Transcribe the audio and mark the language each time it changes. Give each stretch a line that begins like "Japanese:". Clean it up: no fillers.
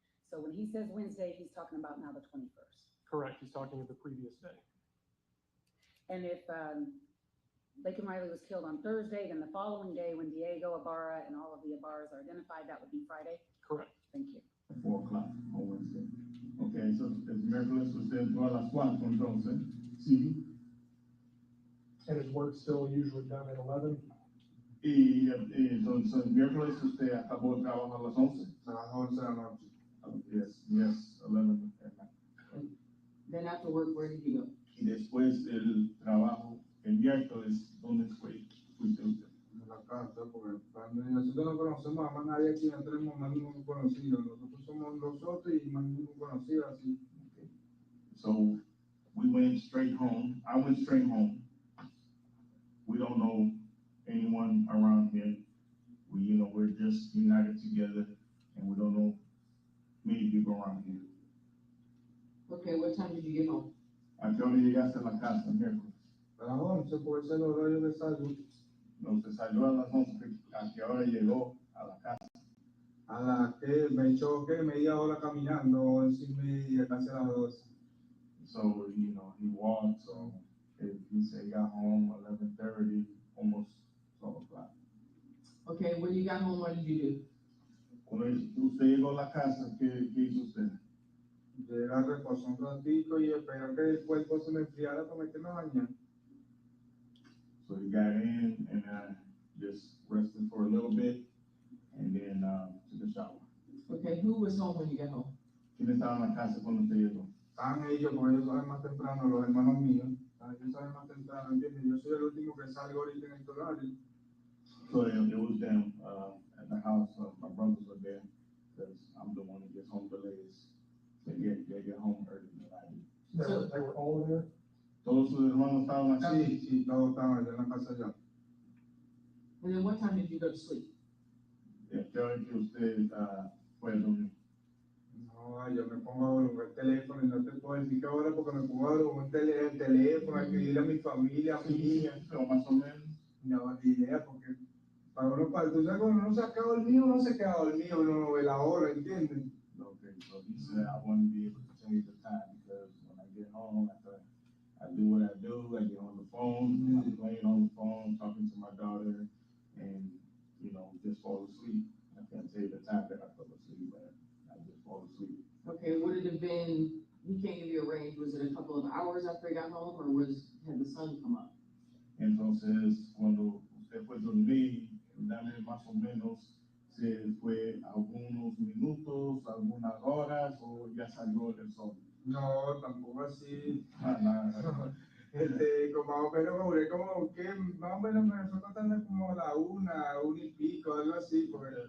English: So when he says Wednesday, he's talking about now the 21st. Correct. He's talking of the previous day. And if Laken Riley was killed on Thursday, then the following day when Diego Ibarra and all of the Ibarras are identified, that would be Friday? Correct. Thank you. 4 o'clock on Wednesday.
Spanish: Okay, so el miércoles usted entró a las 4 entonces. Sí.
English: And his work's still usually done at 11?
Spanish: Y entonces el miércoles usted acabó el trabajo a las 11. A las 11 de la noche.
English: Yes, 11 at night. Then after work, where did you go?
Spanish: Y después el trabajo, el miércoles, ¿dónde fuiste usted? En la casa, porque nosotros no conocemos a más nadie aquí, no tenemos más ningún conocido. Nosotros somos nosotros y más ningún conocido así.
English: Okay. So we went straight home. I went straight home. We don't know anyone around here. We're just united together, and we don't know many people around here. Okay, what time did you get home?
Spanish: ¿A qué hora llegaste a la casa el miércoles? A las 11, porque ese es el horario de salud. No, se salió a las 11. ¿A qué hora llegó a la casa? A la que me choqué media hora caminando, 11:30, casi a las 12.
English: So, he walked, so if he said he got home 11:30, almost 12 o'clock. Okay, when you got home, what did you do?
Spanish: Cuando usted llegó a la casa, ¿qué hizo usted? Llega, reposo un ratito y espera que el cuerpo se me enfriara para meterme a bañar.
English: So he got in and just rested for a little bit and then took a shower. Okay, who was home when you got home?
Spanish: ¿Quién estaba en la casa cuando usted llegó? Estaban ellos, porque ellos saben más temprano, los hermanos míos. Ellos saben más temprano, ¿entiendes? Yo soy el último que salgo ahorita en el horario.
English: So it was them at the house. My brothers were there because I'm the one that gets home the latest. They get home early than I do. They were all there?
Spanish: Todos sus hermanos estaban en la casa. Sí, todos estaban allá en la casa ya.
English: And then what time did you go to sleep?
Spanish: ¿Qué hora que usted fue a dormir? No, yo me pongo a volver el teléfono y no te puedo decir qué hora porque me pongo a volver el teléfono, a escribirle a mi familia, a mi hija. Pero más o menos. No, ni idea, porque para uno, tú sabes, cuando uno se queda dormido, uno se queda dormido, uno no ve la hora, ¿entiendes?
English: Okay, so he said I wouldn't be able to tell you the time because when I get home, after I do what I do, I get on the phone, I'm playing on the phone, talking to my daughter, and, just fall asleep. I can't tell you the time that I fell asleep, but I just fall asleep. Okay, would it have been, he can't give you a range, was it a couple of hours after he got home, or had the sun come up?
Spanish: Entonces, cuando usted fue a dormir, dame más o menos si fue algunos minutos, algunas horas, o ya salió el sol. No, tampoco así. Nada. Como más o menos, duré como que más o menos me fue contando como la una y pico, algo así, porque